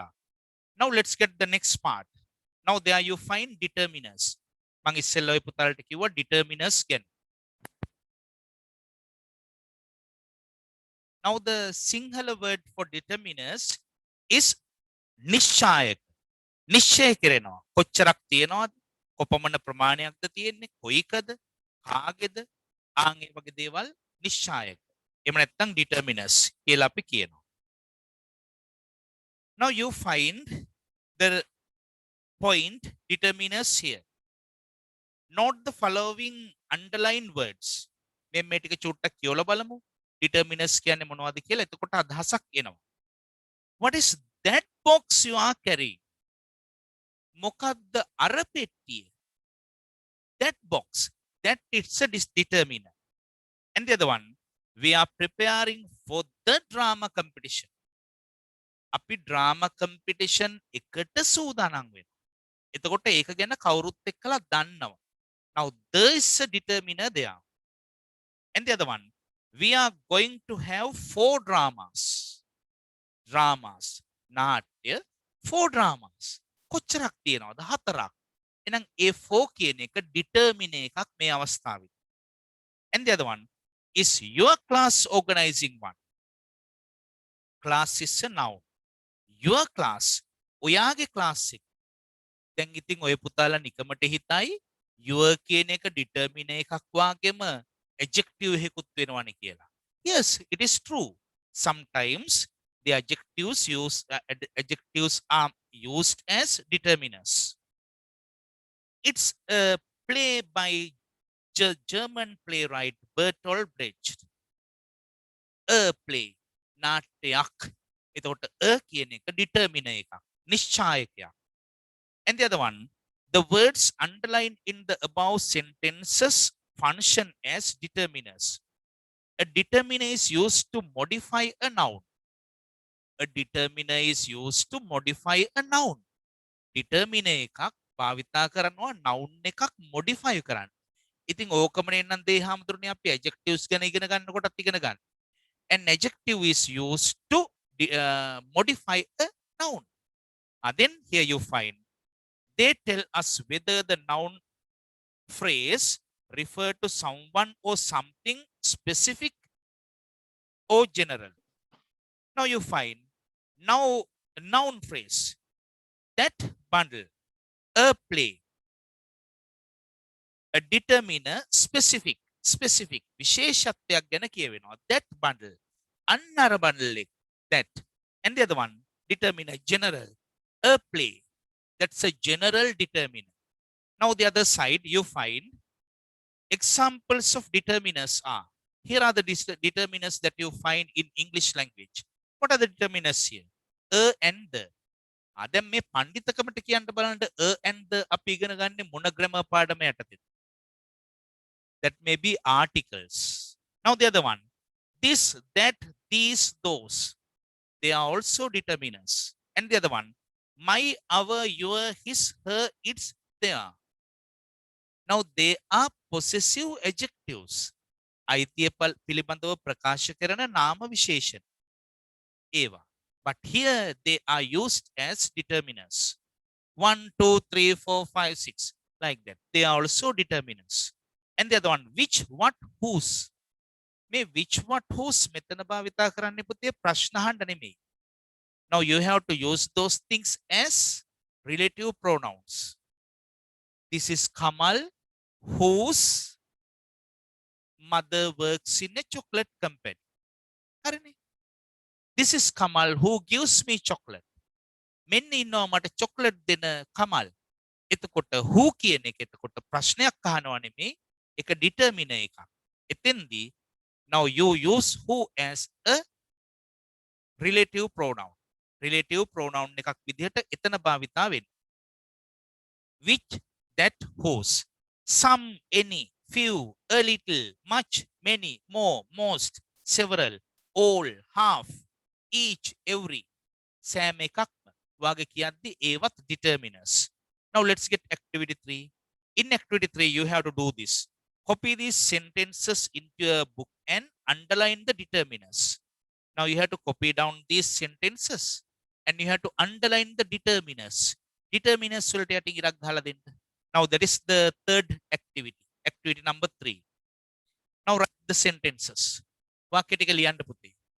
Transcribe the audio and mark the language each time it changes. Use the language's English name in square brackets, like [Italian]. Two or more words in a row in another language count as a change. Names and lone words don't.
[English] Now let's get the next part. Now there you find determiners. [Sinhala] මං ඉස්සෙල්ලා ඔය පුතාලට කිව්වා [English] determiners again. Now the Sinhala word for determiners is nishchayak. [Sinhala] නිශ්චය කරනවා. කොච්චරක් තියනවද? කොපමණ ප්‍රමාණයක්ද තියෙන්නේ? කොයිකද? කාගේද? ආන් ඒ වගේ දේවල් නිශ්චායක. එහෙම නැත්නම් determiners කියලා අපි කියනවා. [English] Now you find the point determiners here. Note the following underlined words. [Sinhala] මේ ටික චුට්ටක් කියවලා බලමු. Determiners කියන්නේ මොනවද කියලා. එතකොට අදහසක් එනවා. [English] What is that box you are carrying? [Sinhala] මොකද්ද අර පෙට්ටිය? [English] That box. That it's a determiner. And the other one, we are preparing for the drama competition. [Sinhala] අපි [English] drama competition [Sinhala] එකට සූදානම් වෙනවා. එතකොට ඒක ගැන කවුරුත් එක්කලා දන්නවා. [English] Now there is a determiner there. And the other one, we are going to have 4 dramas. [Sinhala] නාට්‍ය 4 dramas. කොච්චරක් තියෙනවද? 4ක්. එහෙනම් ඒ 4 කියන එක determiner එකක් මේ අවස්ථාවේ. [English] And the other one, is your class organizing one? Class is a noun. Your class, [Sinhala] ඔයාගේ class එක. දැන් ඉතින් ඔය පුතාලා නිකමට හිතයි your කියන එක determiner එකක් වාගේම adjective එකකුත් වෙනවනේ කියලා. [English] Yes, it is true. Sometimes the adjectives are used as determiners. It's a play by German playwright Bertolt Brecht. A play, [Sinhala] නාට්‍යයක්. එතකොට a කියන එක determiner එකක්, නිශ්චායකයක්. [English] And the other one, the words underlined in the above sentences function as determiners. A determiner is used to modify a noun. A determiner is used to modify a noun. [Sinhala] Determiner එකක් භාවිතා කරනවා noun එකක් modify කරන්න. ඉතින් ඕකමනේ නම් දේ හැමතුරුනේ අපි adjectives ගැන ඉගෙන ගන්නකොටත් ඉගෙන ගන්න. [English] An adjective is used to modify a noun. Then here you find they tell us whether the noun phrase refer to someone or something specific or general. Now you find now noun phrase, that bundle. a play. A determiner specific [Sinhala] විශේෂත්වයක් ගැන කියවෙනවා. [English] That bundle. [Sinhala] අන්නර bundle එක. That. [English] And the other one, determiner general. A play. That's a general determiner. Now the other side you find examples of determiners are. Here are the determiners that you find in English language. What are the determiners here? A and the. [Sinhala] දැන් මේ පඬිතකමට කියන්න බලන්න [English] a and the [Sinhala] අපි ඉගෙන ගන්නේ මොන grammar පාඩම යටතේද? [English] That may be articles. Now the other one, this, that, these, those, they are also determiners. And the other one, my, our, your, his, her, its, their. Now they are possessive adjectives. [Sinhala] අයිතිය පිළිබඳව ප්‍රකාශ කරන නාම විශේෂණ ඒවා. [English] But here they are used as determiners. 1, 2, 3, 4, 5, 6 like that. They are also determiners. And the other one, which, what, whose. [Sinhala] මේ [English] which, what, whose [Sinhala] මෙතන භාවිතා කරන්න පුතේ ප්‍රශ්න අහන්න නෙමෙයි. [English] Now you have to use those things as relative pronouns. This is Kamal, whose mother works in a chocolate company. [Sinhala] හරිනේ. [English] This is Kamal who gives me chocolate. [Sinhala] මෙන්න ඉන්නවා මට chocolate දෙන Kamal. එතකොට who කියන එක එතකොට ප්‍රශ්නයක් අහනවා නෙමෙයි. එක determiner එකක්. එතෙන්දී [English] now you use who as a relative pronoun. [Sinhala] Relative pronoun එකක් විදිහට එතන භාවිතා වෙන්නේ. [English] Which, that, whose. Some, any, few, a little, much, many, more, most, several, all, half, each, every. [Sinhala] සෑම එකක්ම වගේ කියද්දි ඒවත් determiners. [English] Now let's get activity 3. In activity 3 you have to do this. Copy these sentences into your book and underline the determiners. Now you have to copy down these sentences and you have to underline the determiners. [Sinhala] Determiners වලට යටින් ඉරක් ගහලා දෙන්න. [English] Now that is the third activity. Activity number 3. Now write the sentences. [Sinhala] වාක්‍ය ටික ලියන්න පුතේ.